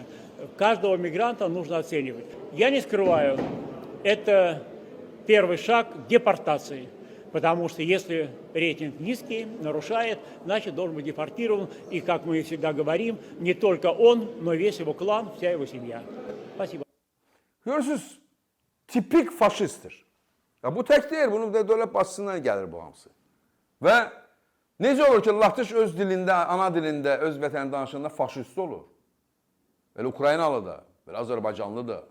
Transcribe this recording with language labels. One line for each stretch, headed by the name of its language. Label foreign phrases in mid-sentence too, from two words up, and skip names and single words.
Russian: Каждого мигранта нужно оценивать. Я не скрываю, это первый шаг к депортации. Потому что если рейтинг низкий, нарушает, значит должен быть депортирован. И, как мы всегда говорим, не только он, но весь его клан, вся его семья. Спасибо.
Azerbaijani: Görürsünüz, tipik faşisttir. Ya bu tək deyil, bunun da dövlət başçısından gəlir bu hamısı. Və necə olur ki, Latış öz dilində, ana dilində, öz vətəni danışanda faşist olur? Belə Ukraynalı da, belə Azərbaycanlı da.